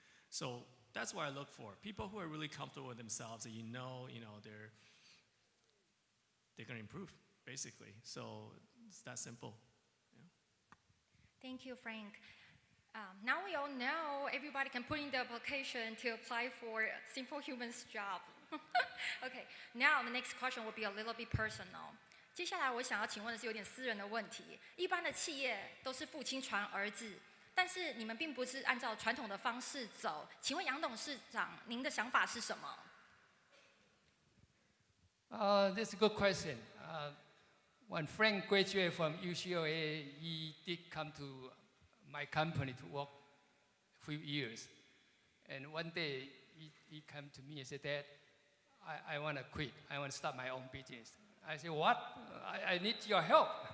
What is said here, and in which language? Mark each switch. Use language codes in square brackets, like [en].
[en] So that's what I look for. People who are really comfortable with themselves, that they're going to improve, basically. So it's that simple. Yeah. Thank you, Frank. Now we all know everybody can put in the application to apply for Simple Humans job. Okay, now the next question will be a little bit personal. [zh] 接下来我想要请问的是有点私人的问题。一般的企业都是父亲传儿子，但是你们并不是按照传统的方式走。请问杨董事长，您的想法是什么 [en] ？That's a good question. When Frank graduated from UCLA, he did come to my company to work a few years. And one day, he came to me and said, Dad, I want to quit. I want to start my own business. I said, what? I need your help.